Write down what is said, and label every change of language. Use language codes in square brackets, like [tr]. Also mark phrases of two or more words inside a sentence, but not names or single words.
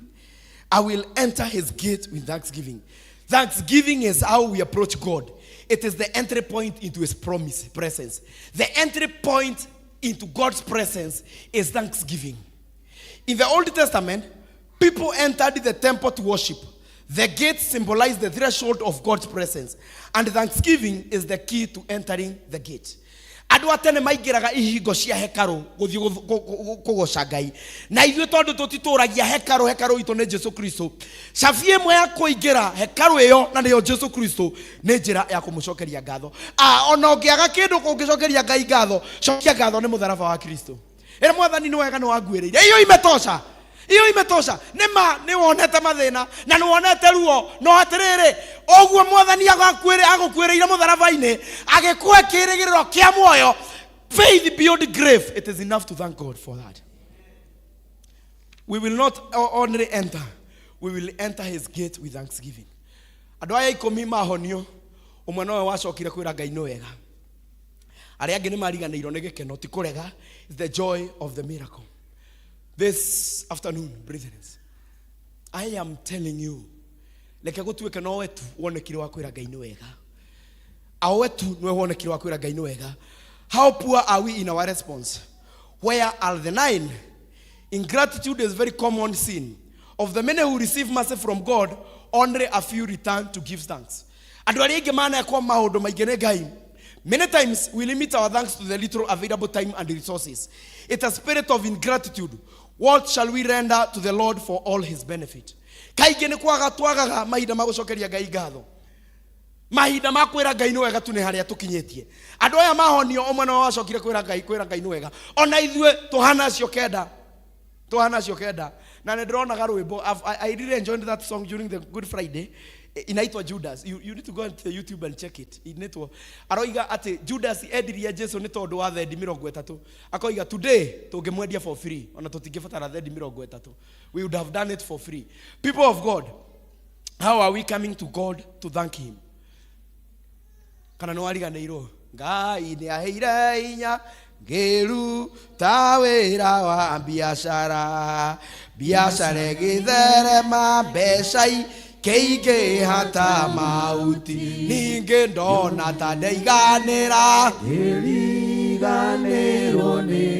[en] I will enter his gates with thanksgiving. Thanksgiving is how we approach God. It is the entry point into his presence. The entry point into God's presence is thanksgiving. In the Old Testament, people entered the temple to worship. The gate symbolized the threshold of God's presence. And thanksgiving is the key to entering the gate. [ki] Andũ atene maingĩraga ihingo cia hekaru gũthiĩ kũgoca Ngai. Na ithuĩ tondũ tũtitũragia hekaru itũ nĩ Jesu Kristo. Cabi ĩmwe ya kũingĩra hekaru ĩyo na nĩyo Jesu Kristo nĩ njĩra ya kũmũcokeria ngatho. Ona ũngĩaga kĩndũ kũngĩcokeria Ngai ngatho, cokia ngatho nĩ mũtharaba wa Kristo. Ĩra Mwathani nĩ wega nĩ wanguĩrĩire. [sw] Iyo imetosha. Iyo imetosha. [ki] Nĩma nĩ wonete mathĩna na nĩ wonete ruo no atirĩrĩ oguo Mwathani agũkuĩrĩire mũtharaba-inĩ agĩkũhe kĩĩrĩgĩrĩro kĩa muoyo, [en] faith beyond grave. It is enough to thank God for that. We will not only enter, we will enter his gate with thanksgiving. [ki] Andũ aya 10 mahonio, ũmwe nowe wacokire kwĩra Ngai nĩ wega. Arĩa angĩ nĩ mariganĩirwo nĩ gĩkeno ti kũrega. [en] Is the joy of the miracle. This afternoon, brethren, I am telling you, [ki] leke gũtuĩke no wetu wonekire wa kwĩra Ngai nĩ wega. Ao wetu nĩwe wonekire wa kwĩra Ngai nĩ wega. [en] How poor are we in our response? Where are the 9? Ingratitude is very common sin. Of the many who receive mercy from God, only a few return to give thanks. [ki] Andũ arĩa aingĩ manekwo maũndũ maingĩ nĩ Ngai. [en] Many times we limit our thanks to the little available time and resources. It's a spirit of ingratitude. What shall we render to the Lord for all his benefit? [ki] Kaingĩ nĩ kwaga twagaga mahinda ma gũcokeria Ngai ngatho. Mahinda ma kwĩra Ngai nĩ wega tu nĩ harĩa tũkinyĩtie. Andũ aya mahonio ũmwe no wacokire kwĩra Ngai nĩ wega. Ona ithuĩ tũhana acio kenda. Tũhana acio kenda. Na nĩ ndĩronaga rwĩmbo. [en] I really enjoyed that song during the Good Friday. [sw] Inaitwa Judas. [en] You need to go into the YouTube and check it. [ki] Inaitwa aroiga ati Judas endirie Jesu nĩ tondũ wa thendi 30. Akoiga today tũngĩmwendia [en] for free. [ki] Ona tũtingĩbatara thendi 30. [en] We would have done it for free. People of God, how are we coming to God to thank him? [ki] Kana no ariganĩirwo. Ngai nĩ aheire hinya ngĩruta wĩra wa biacara. Biacara ĩgĩtherema mbeca keige hata mauti ninge ndona ta ndeiganira iriganiro ni